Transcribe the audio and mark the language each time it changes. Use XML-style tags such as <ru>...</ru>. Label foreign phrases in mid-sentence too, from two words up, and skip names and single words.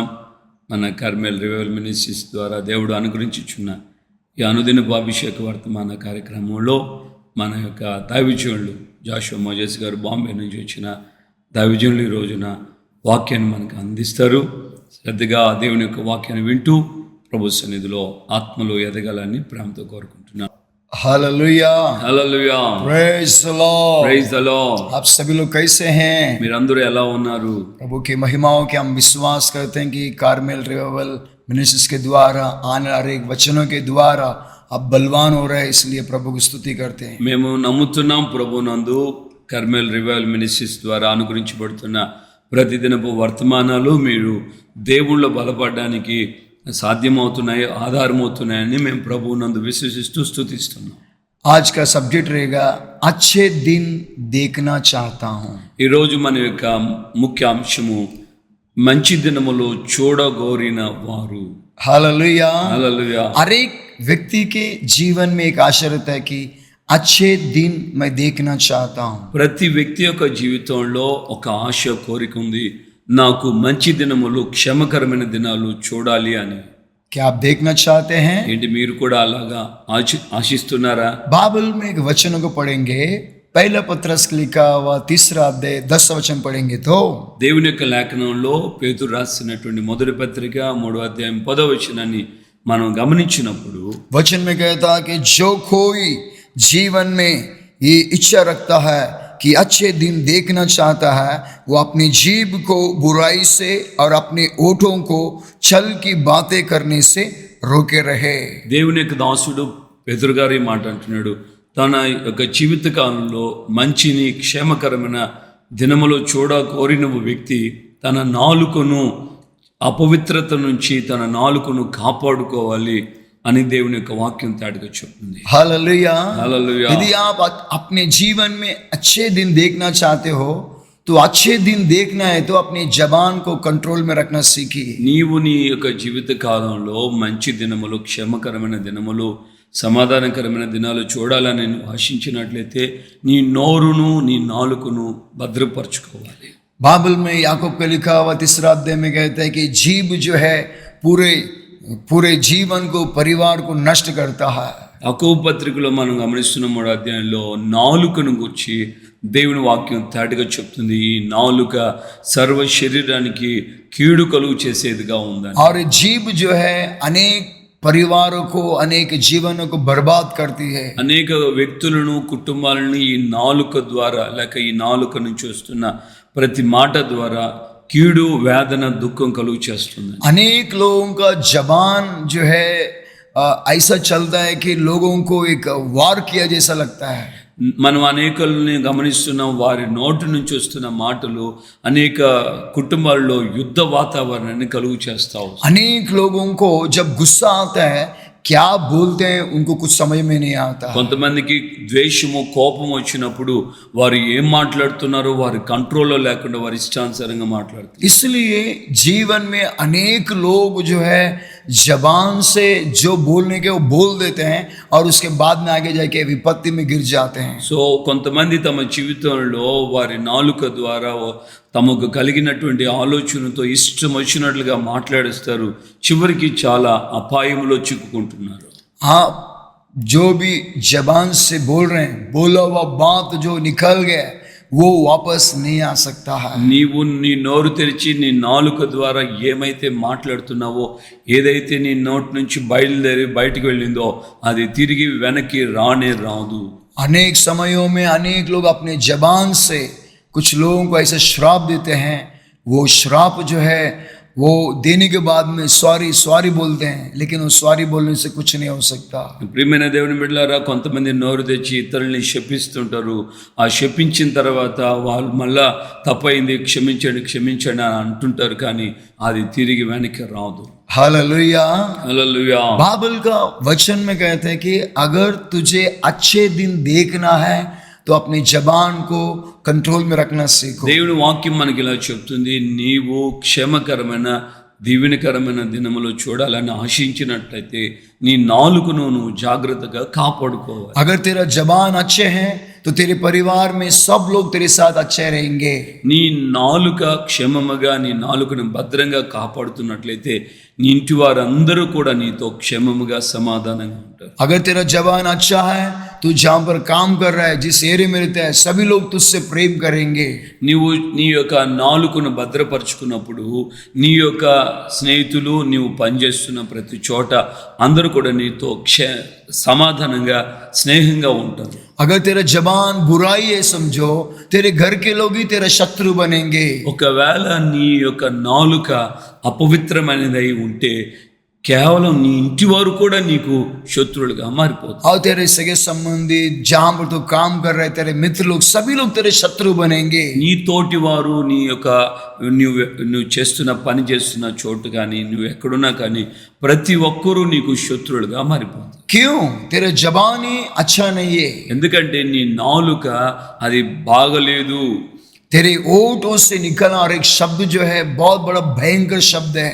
<te>మన కర్మేల్ రివైవల్ మినిస్ట్రీస్ ద్వారా దేవుడు అనుగ్రహించుచున్న ఈ అనుదినపు అభిషేక వర్తమాన కార్యక్రమంలో మన యొక్క దైవజనులు జాషువా మోజెస్ గారు బాంబే నుంచి వచ్చిన దైవజనులు ఈ రోజున వాక్యాన్ని మనకు అందిస్తారు. శ్రద్ధగా దేవుని యొక్క వాక్యాన్ని వింటూ ప్రభు సన్నిధిలో ఆత్మలో ఎదగాలని ప్రేమతో కోరుకుంటున్నాను.</te> <hi>हालेलुया</hi> <te>హల్లెలూయా.</te> <en>Praise the Lord Praise the Lord.</en> <hi>आप सभी लोग कैसे हैं?</hi> <te>మీరందరూ ఎలా ఉన్నారు?</te> <hi>प्रभु की महिमाओं के हम विश्वास करते हैं कि कार्मेल रिवाइवल मिनिस्ट्रीज के द्वारा आने वाले वचनों के द्वारा आप बलवान हो रहे हैं, इसलिए प्रभु की स्तुति करते हैं.</hi> <te>మేము నమ్ముతున్నాం ప్రభునందు కర్మేల్ రివైవల్ మినిస్ట్రీస్ ద్వారా అనుగ్రహించబడుతున్న ప్రతిదినపు వర్తమానాలు మీరు దేవుళ్ళో బలపడడానికి సాధ్యమవుతున్నాయి, ఆధారమవుతున్నాయని మేము ప్రభువునందు విశ్వసిస్తూ స్తుతిస్తున్నాం.</te> <hi>आज का सब्जेक्ट रहेगा अच्छे दिन देखना चाहता हूँ.</hi> <te>ఈరోజు మన యొక్క ముఖ్య అంశము మంచి దినములో చూడగోరిన వారు.</te> <hi>हालेलुया.</hi> <te>హల్లెలూయా.</te> <hi>हर एक व्यक्ति के जीवन में एक आशा रहता है कि अच्छे दिन मैं देखना चाहता हूँ.</hi> <te>ప్రతి వ్యక్తి యొక్క జీవితంలో ఒక ఆశ, కోరిక ఉంది. నాకు మంచి దినములు, క్షేమకరమైన దినాలు చూడాలి అని.</te> <hi>क्या आप देखना चाहते हैं?</hi> <te>ఏంటి మీరు కూడా అలాగా ఆశిస్తున్నారా?</te> <hi>बाइबल में एक वचन को पढ़ेंगे. पहला पत्रस लिखा हुआ 3 अध्याय 10 वचन पढ़ेंगे तो</hi> <te>దేవుని యొక్క లేఖనంలో పేతురు రాసినటువంటి మొదటి పత్రిక 3వ అధ్యాయం 10వ వచనాన్ని మనం గమనించినప్పుడు</te> <hi>वचन में कहता कि जो कोई जीवन में ये इच्छा रखता है कि अच्छे दिन देखना चाहता है, वो अपनी जीभ को बुराई से और अपने ओठों को छल की बातें करने से रोके रहे.</hi> <te>దేవుని యొక్క దాసుడు పేతురు గారు ఈ మాట అంటున్నాడు. తన యొక్క జీవిత కాలంలో మంచిని, క్షేమకరమైన దినములో కోరిన వ్యక్తి తన నాలుకను అపవిత్రత నుంచి తన నాలుకను కాపాడుకోవాలి అని దేవుని యొక్క వాక్యం తాడిగా చెప్తుంది.</te> <hi>हालेलुया.</hi> <te>హల్లెలూయా.</te> <hi>यदि आप अपने जीवन में अच्छे दिन देखना चाहते हो तो अच्छे दिन देखना है तो अपनी जबान को कंट्रोल में रखना सीखिए.</hi> <te>నీవు నీ యొక్క జీవిత కాలంలో మంచి దినములు, క్షేమకరమైన దినములు, సమాధానకరమైన దినాలు చూడాలని నువ్వు ఆశించినట్లయితే నీ నోరును, నీ నాలుకను భద్రపరచుకోవాలి.</te> <hi>बाइबल में याकूब का लिखा हुआ 3 अध्याय में कहता है कि जीभ जो है पूरे जीवन को, परिवार को नष्ट करता है.</hi> <te>యాకోబు పత్రికలో మనం గమనిస్తున్న 3వ అధ్యాయంలో నాలుకను గురించి దేవుని వాక్యం తాటిగా చెప్తుంది. ఈ నాలుక సర్వ శరీరానికి కీడు కలుగు చేసేదిగా ఉందని.</te> <hi>और जीभ जो है अनेक परिवारों को, अनेक जीवनों को बर्बाद करती है.</hi> <te>అనేక వ్యక్తులను, కుటుంబాలను ఈ నాలుక ద్వారా, లేక ఈ నాలుక నుంచి వస్తున్న ప్రతి మాట ద్వారా కీడు, వేదన, దుఃఖం కలుగు చేస్తుంది.</te> <hi>अनेक लोगों का जबान जो है ऐसा चलता है कि लोगों को एक वार किया जैसा लगता है.</hi> <te>మనం అనేకల్ని గమనిస్తున్నాం. వారి నోటి నుంచి వస్తున్న మాటలు అనేక కుటుంబాల్లో యుద్ధ వాతావరణాన్ని కలుగు చేస్తావు.</te> <hi>अनेक लोगों को जब गुस्सा आता है, क्या बोलते हैं उनको कुछ समझ में नहीं आता.</hi> <te>కొంతమందికి ద్వేషము, కోపం వచ్చినప్పుడు వారు ఏం మాట్లాడుతున్నారో వారి కంట్రోల్లో లేకుండా వారి ఇష్టానుసారంగా మాట్లాడుతారు.</te> <hi>इसलिए जीवन में अनेक लोग जो है जबान से जो बोलने के वो बोल देते हैं और उसके बाद में आगे जाके विपत्ति में गिर जाते हैं.</hi> <te>సో కొంతమంది తమ జీవితంలో వారి నాలుక ద్వారా తమకు కలిగినటువంటి ఆలోచనతో ఇష్టం వచ్చినట్లుగా మాట్లాడేస్తారు. చివరికి చాలా అపాయంలో చిక్కుకుంటున్నారు.</te> <hi>आप जो भी जबान से बोल रहे हैं, बोला हुआ बात जो निकल गया वो वापस नहीं आ सकता है.</hi> <te>నీవు నీ నోరు తెరిచి నీ నాలుక ద్వారా ఏమైతే మాట్లాడుతున్నావో, ఏదైతే నీ నోటి నుంచి బయలుదేరి బయటికి వెళ్ళిందో అది తిరిగి వెనక్కి రానే రాదు.</te> <hi>अनेक समयों में अनेक लोग अपने जबान से कुछ लोगों को ऐसे श्राप देते हैं. वो श्राप जो है वो देने के बाद में सॉरी बोलते हैं, लेकिन वो सॉरी बोलने से कुछ नहीं हो सकता.</hi> <te>ప్రియమైన దేవుని బిడ్డలారా, కొంతమంది నోరు తెచ్చి ఇతరుల్ని శపిస్తుంటారు. ఆ శపించిన తర్వాత వాళ్ళు మళ్ళా తప్పైంది, క్షమించండి అని అంటుంటారు, కానీ అది తిరిగి వెనక్కి రాదు.</te> <hi>हालेलुया.</hi> <te>హల్లెలూయా.</te> <hi>बाइबल का वचन में कहते हैं कि अगर तुझे अच्छे दिन देखना है तो अपनी जबान को कंट्रोल में रखना सीखो.</hi> <te>దేవుని వాక్యం మనకి ఇలా చెప్తుంది. నీవు క్షేమకరమైన దీవెనకరమైన దినములో చూడాలని ఆశించినట్లయితే నీ నాలుకను నువ్వు జాగ్రత్తగా కాపాడుకోవాలి.</te> <hi>अगर तेरा जबान अच्छे हैं तो तेरे परिवार में सब लोग तेरे साथ अच्छे रहेंगे.</hi> <te>నీ నాలుక క్షేమముగా నీ నాలుకను భద్రంగా కాపాడుతున్నట్లయితే నీ ఇంటి వారందరూ కూడా నీతో క్షేమముగా సమాధానంగా ఉంటారు.</te> <hi>अगर तेरा जबान अच्छा है तू जहाँ पर काम कर रहा है जिस एरिया में रहता है सभी लोग तुझसे प्रेम करेंगे.</hi> <te>నీవు నీ యొక్క నాలుకను భద్రపరుచుకున్నప్పుడు నీ యొక్క స్నేహితులు నీవు పనిచేస్తున్న ప్రతి చోట అందరూ కూడా నీతో సమాధానంగా స్నేహంగా ఉంటారు.</te> <hi>अगर तेरा जबान बुराई है समझो तेरे घर के लोग ही तेरा शत्रु बनेंगे.</hi> <te>ఒకవేళ నీ యొక్క నాలుక అపవిత్రమైనదై ఉంటే కేవలం నీ ఇంటి వారు కూడా నీకు శత్రువులుగా మారిపోతారు.</te> <hi>और तेरे सगे संबंधी जहाँ पर तू काम कर रहे तेरे मित्र लोग सभी लोग तेरे शत्रु बनेंगे.</hi> <te>నీ తోటి వారు నీ యొక్క నువ్వు చేస్తున్న పని చేస్తున్న చోటు కానీ నువ్వు ఎక్కడున్నా కానీ ప్రతి ఒక్కరూ నీకు శత్రువులుగా మారిపోతారు.</te> <hi>क्यों? तेरा जबान ही अच्छा नहीं है.</hi> <te>ఎందుకంటే నీ నాలుక అది బాగలేదు.</te> <hi>तेरे ओठों से निकलना और एक शब्द जो है बहुत बड़ा भयंकर शब्द है.</hi>